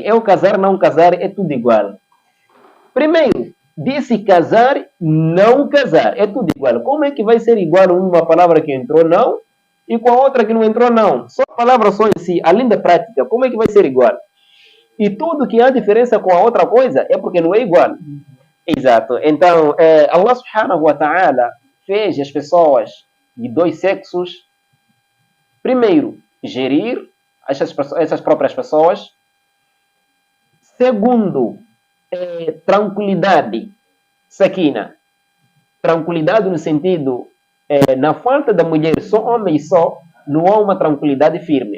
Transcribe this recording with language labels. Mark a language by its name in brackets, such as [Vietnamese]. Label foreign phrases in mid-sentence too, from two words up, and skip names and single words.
[Portuguese] Eu casar, não casar, é tudo igual. Primeiro, disse casar, não casar, é tudo igual. Como é que vai ser igual uma palavra que entrou não e com a outra que não entrou não? Só a palavra só em si, além da prática, como é que vai ser igual? E tudo que há diferença com a outra coisa é porque não é igual. Exato. Então, [Arabic] الله سبحانه وتعالى [Portuguese] fez as pessoas de dois sexos, primeiro, gerir essas próprias pessoas. Segundo, tranquilidade, sakina. Tranquilidade no sentido, na falta da mulher só homem só, não há uma tranquilidade firme.